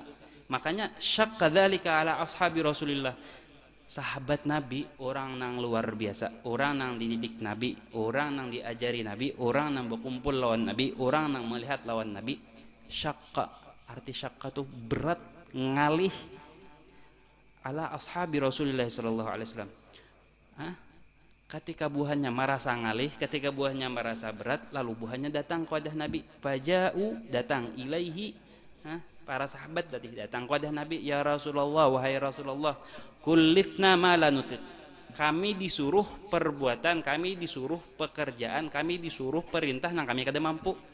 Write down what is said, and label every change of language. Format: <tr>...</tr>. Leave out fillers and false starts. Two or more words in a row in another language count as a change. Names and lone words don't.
<ar>Makanya syaqqa dzalika ala ashabi Rasulillah.</ar> <bjn>Sahabat Nabi orang nang luar biasa, orang nang dididik Nabi, orang nang diajari Nabi, orang nang berkumpul lawan Nabi, orang nang melihat lawan Nabi. Syaqqa, arti syaqqa tuh berat, ngalih</bjn> <ar>ala ashabi Rasulillah sallallahu alaihi wasallam.</ar> <bjn>Ketika buahnya merasa ngalih, ketika buahnya merasa berat, lalu buahnya datang kepada Nabi.</bjn> <id>Faja'u, datang ilaihi, para sahabat datang kepada Nabi.</id> <ar>Ya Rasulullah,</ar> <id>wahai Rasulullah,</id> <ar>kullifna ma la nutiq.</ar> <bjn>Kami disuruh perbuatan, kami disuruh pekerjaan, kami disuruh perintah nang kami kada mampu.</bjn>